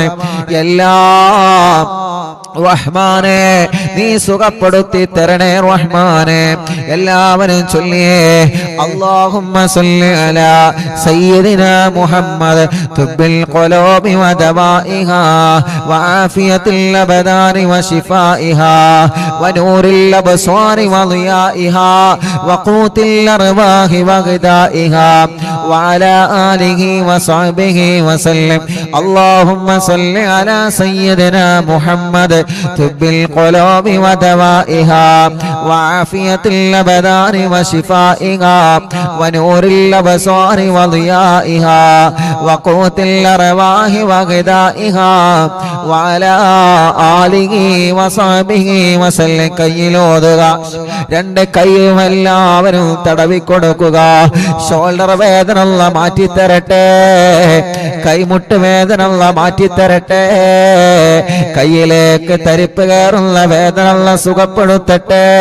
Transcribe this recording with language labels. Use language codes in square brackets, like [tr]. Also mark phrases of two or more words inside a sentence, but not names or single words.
[ml] എല്ലാം റഹ്മാനെ നീ സുഖപ്പെടുത്തി തരണേ റഹ്മാനെ. എല്ലാവരും ചൊല്ലിയേ [ar] اللهم صل على سيدنا محمد طب القلوب ودوائها وعافية الأبدان وشفائها ونور الأبصار وضيائها وقوت الأرواح وغذائها وعلى آله وصحبه وسلم. اللهم صل على سيدنا محمد طب القلوب ودوائها وعافية الأبدان وشفائها ونور الأبصار وضيائها وقوت الأرواح وغذائها وعلى آله وصحبه وسلم. [ml] കയ്യിലോതുക, രണ്ട് കൈയും എല്ലാവരും തടവിക്കൊടുക്കുക. ഷോൾഡർ വേദന അല്ലാഹ് മാറ്റിത്തരട്ടെ, കൈമുട്ട് വേദന അല്ലാഹ് മാറ്റിത്തരട്ടെ, കയ്യിലേക്ക് തരിപ്പ് കയറുന്ന വേദന അല്ലാഹ് സുഖപ്പെടുത്തട്ടെ.